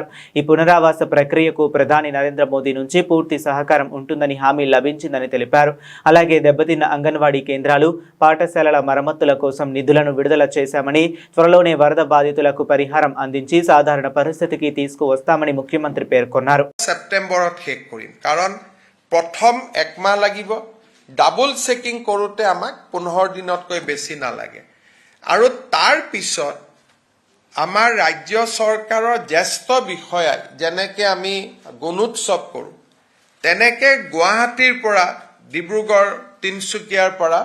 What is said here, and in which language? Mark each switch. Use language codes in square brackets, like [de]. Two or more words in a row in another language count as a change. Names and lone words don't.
[te] ఈ పునరావాస ప్రక్రియకు ప్రధాని నరేంద్ర మోదీ నుంచి పూర్తి సహకారం ఉంటుందని హామీ లభించిందని తెలిపారు. అలాగే దెబ్బతిన్న అంగన్వాడీ కేంద్రాలు, పాఠశాలల మరమ్మతుల కోసం నిధులను విడుదల చేశామని, త్వరలోనే వరద బాధితులకు పరిహారం అందించి సాధారణ పరిస్థితికి తీసుకువస్తామని ముఖ్యమంత్రి పేర్కొన్నారు. [as] సెప్టెంబৰত শেষ কৰিম, কাৰণ প্ৰথম একমাহ লাগিব, ডাবল চেকিং কৰোঁতে আমাক 15 দিনতকৈ বেছি নালাগে, আৰু তাৰ পিছত আমাৰ ৰাজ্য চৰকাৰৰ জ্যেষ্ঠ বিষয়াই যেনেকৈ আমি গুণোৎসৱ কৰোঁ, তেনেকৈ গুৱাহাটীৰ পৰা ডিব্ৰুগড়, তিনিচুকীয়াৰ পৰা